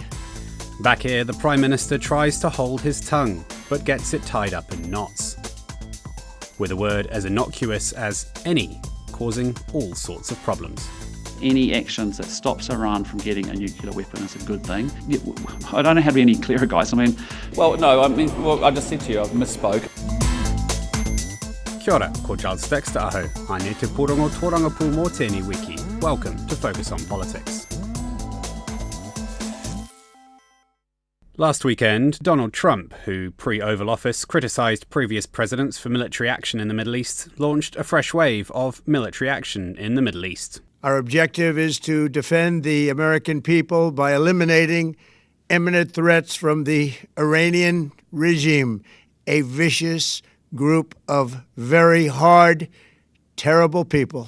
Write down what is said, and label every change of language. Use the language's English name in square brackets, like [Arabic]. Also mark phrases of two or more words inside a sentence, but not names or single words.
[English] Back here, the Prime Minister tries to hold his tongue, but gets it tied up in knots. With a word as innocuous as any, causing all sorts of problems. Any actions that stops Iran from getting a nuclear weapon is a good thing. I don't know how to be any clearer, guys. I just said to you, I've misspoke. [Māori] Kia ora, ko Giles Dexter aho. Aine te porongo tōranga pū mō tēnei wiki. [English] Welcome to Focus on Politics. Last weekend, Donald Trump, who pre-Oval Office criticised previous presidents for military action in the Middle East, launched a fresh wave of military action in the Middle East. Our objective is to defend the American people by eliminating imminent threats from the Iranian regime, a vicious group of very hard, terrible people.